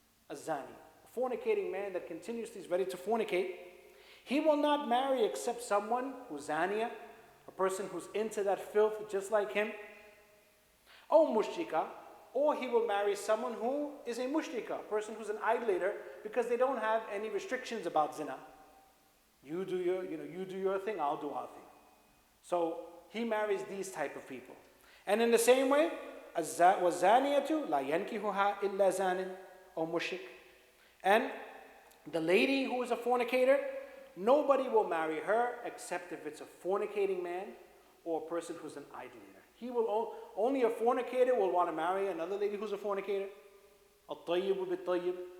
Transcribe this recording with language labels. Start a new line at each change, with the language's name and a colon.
English: A zani, a fornicating man that continuously is ready to fornicate, he will not marry except someone who's zaniya, a person who's into that filth just like him, or mushrika, or he will marry someone who is a mushrika, a person who's an idolater, because they don't have any restrictions about zina. You do your thing, I'll do our thing. So he marries these type of people. And in the same way,
Arabic: وَالزَّانِيَةُ لَا يَنْكِحُهَا إِلَّا زَانٍ أَوْ مُشْرِكٍ.
English: And the lady who is a fornicator, nobody will marry her except if it's a fornicating man or a person who's an idolater. Only a fornicator will want to marry another lady who's a fornicator.
Arabic: الطيب بالطيب.